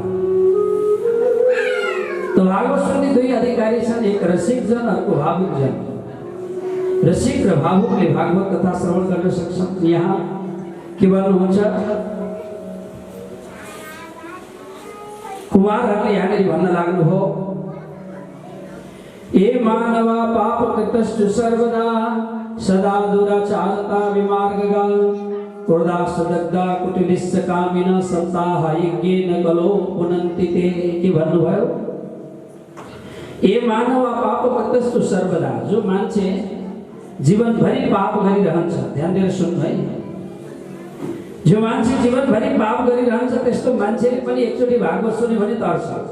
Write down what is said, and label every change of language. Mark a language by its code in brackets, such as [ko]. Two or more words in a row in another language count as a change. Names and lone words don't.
[ne] त भागवत सुन्ने दुई अधिकारी छन्, एक रसिक जन, अर्को भावुक जन। रसिक र भावुकले भागवत कथा श्रवण गर्न सक्छन्। यहाँ के भन्नुहुन्छ, कुमारहरूले यहाँनिर भन्न लाग्नुभयो, [sa] ए मानवा पाप कृतस्तु सर्वदा सदा दुराचारता विमार्गगा क्रोधास्तदग्धा कुटिलिश्च कामिन सप्ताह यज्ञेन कलो पुनन्ति ते। [ne] के भन्नुभयो? [sa] ए मानवा पाप कृतस्तु सर्वदा, [ne] जो मान्छे जीवनभरि पाप गरिरहन्छ, ध्यान दिएर सुन्नु है, जो मान्छे जीवनभरि पाप गरिरहन्छ त्यस्तो मान्छेले पनि एकचोटि भागवत सुन्यो भने तर्छ।